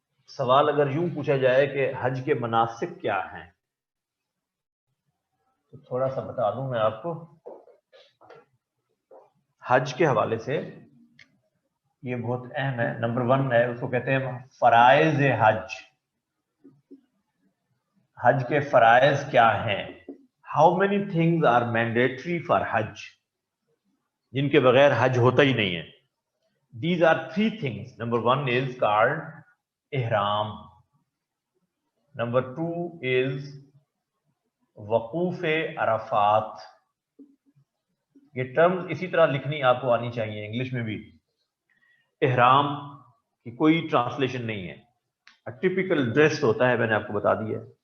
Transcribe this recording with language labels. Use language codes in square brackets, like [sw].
[ur] سوال اگر یوں پوچھا جائے کہ حج کے مناسک کیا ہیں تو تھوڑا سا بتا دوں میں آپ کو۔ حج کے حوالے سے یہ بہت اہم ہے، نمبر 1 ہے، اس کو کہتے ہیں فرائض حج۔ حج کے فرائض کیا ہیں؟ [en] how many things are mandatory for حج، [ur] جن کے بغیر حج ہوتا ہی نہیں ہے. [en] These are 3 things. Number 1 is called احرام. Number 2 is وقوف عرفات. [ur] یہ ٹرمز اسی طرح لکھنی آپ کو آنی چاہیے انگلش میں بھی. احرام کی کوئی ٹرانسلیشن نہیں ہے، ٹپیکل ڈریس ہوتا ہے، میں نے آپ کو بتا دیا.